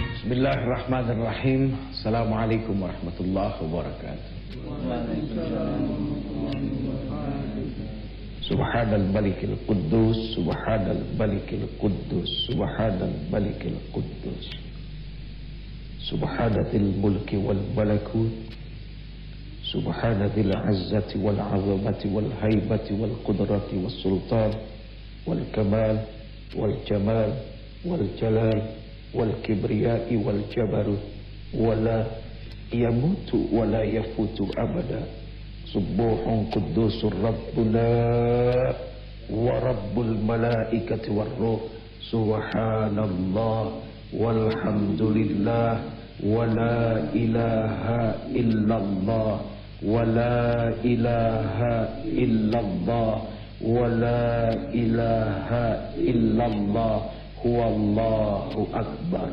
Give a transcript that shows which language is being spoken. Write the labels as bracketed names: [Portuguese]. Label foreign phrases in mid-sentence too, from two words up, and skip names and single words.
[Arabic] بسم الله الرحمن الرحيم. السلام عليكم ورحمة الله وبركاته. سبحان الملك القدوس، سبحان الملك القدوس، سبحان الملك القدوس, سبحان ذي الملك والملكوت، سبحان ذي العزة والعظمة والهيبة والقدرة والسلطان والكمال والجمال والجلال والكبرياء والجبروت ولا يموت ولا يفوت أبدا. سبوح قدوس ربنا ورب الملائكة والروح. سبحان الله والحمد لله ولا إله إلا الله ولا إله إلا الله ولا إله إلا الله هو الله أكبر.